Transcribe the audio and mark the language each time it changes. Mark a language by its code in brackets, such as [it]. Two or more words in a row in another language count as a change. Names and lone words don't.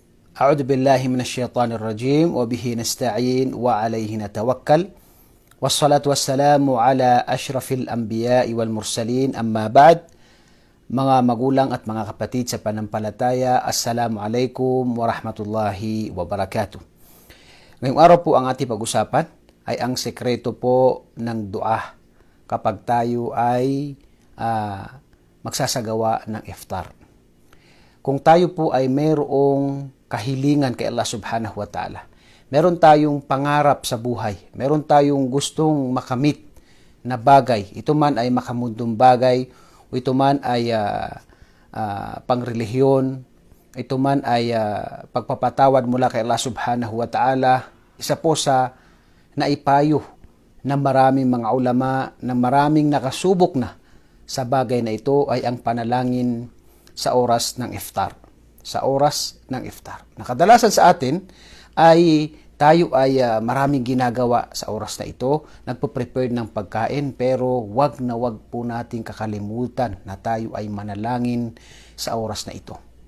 [ar] أعوذ بالله من الشيطان الرجيم وبه نستعين وعليه نتوكل والصلاة والسلام على أشرف الأنبياء والمرسلين أما بعد. [tl] Mga magulang at mga kapatid sa panampalataya, [ar] السلام عليكم ورحمة الله وبركاته. [tl] Ngayong araw po ang ating pag-usapan ay ang sekreto po ng dua kapag tayo ay magsasagawa ng iftar. Kung tayo po ay mayroong kahilingan kay Allah [ar] سبحانه وتعالى, [tl] meron tayong pangarap sa buhay, meron tayong gustong makamit na bagay, ito man ay makamundong bagay, o ito man ay pangrelihiyon, ito man ay pagpapatawad mula kay Allah [ar] سبحانه وتعالى, [tl] isa po sa naipayo ng maraming mga ulama, na maraming nakasubok na sa bagay na ito ay ang panalangin sa oras ng iftar. Sa oras ng iftar. Nakadalasan sa atin ay tayo ay maraming ginagawa sa oras na ito, nagpo-prepare ng pagkain, pero wag na wag po nating kakalimutan na tayo ay manalangin sa oras na ito.